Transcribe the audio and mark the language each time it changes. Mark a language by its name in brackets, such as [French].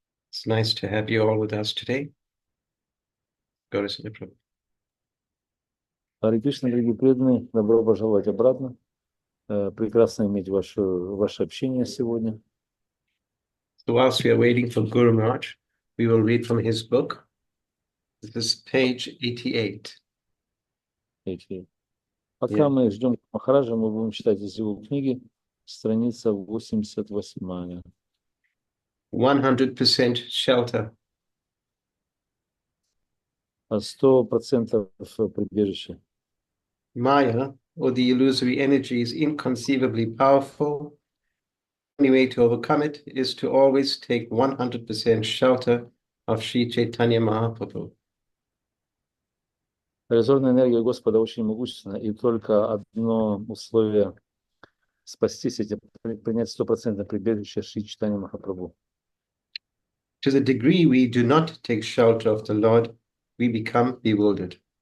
[English] It's nice to have you all with us today. Go to Srila Prabhupada. [Russian] Харе Кришна, дорогие преданные, добро пожаловать обратно. Прекрасно иметь ваше общение сегодня. [English] So whilst we are waiting for Guru Maharaj, we will read from his book. This is page 88. [Russian] Пока мы ждем Махараджа, мы будем читать из его книги, страница 88. [English] 100% shelter. [Russian] 100% прибежище. [English] Maya, or the illusory energy, is inconceivably powerful. The only way to overcome it is to always take 100% shelter of Sri Chaitanya Mahaprabhu. [Russian] Иллюзорная энергия Господа очень могущественна, и только одно условие спастись — это принять 100% прибежище Шри Чайтанья Махапрабху. [English] To the degree we do not take shelter of the Lord, we become bewildered.